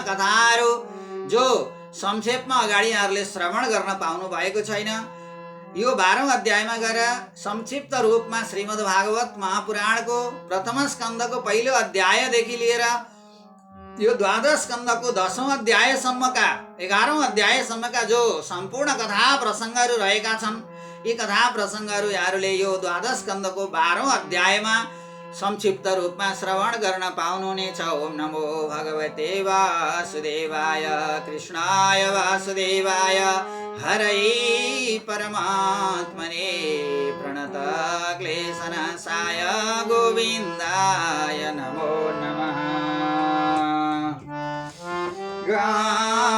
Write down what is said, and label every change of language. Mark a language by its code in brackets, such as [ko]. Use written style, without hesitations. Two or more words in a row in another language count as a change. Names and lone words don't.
[ne] कथाहरू जो संक्षेपमा अगाडि यहाँहरूले श्रवण गर्न पाउनु भएको छैन, यो 12औं अध्यायमा गएर संक्षिप्त रूपमा श्रीमद् भागवत महापुराणको प्रथम स्कन्धको पहिलो अध्यायदेखि लिएर यो द्वादश स्कन्धको 10औं अध्यायसम्मका 11औं अध्यायसम्मका जो सम्पूर्ण कथा प्रसङ्गहरू रहेका छन्, यी कथा प्रसङ्गहरू यहाँहरूले यो द्वादश स्कन्धको 12औं अध्यायमा संक्षिप्त रूपमा श्रवण गर्न पाउनुहुनेछ। [sa] ओम नमो भगवते वासुदेवाय, कृष्णाय वासुदेवाय, हरै परमात्मने, प्रणत क्लेशनाशाय गोविन्दाय नमो नमः।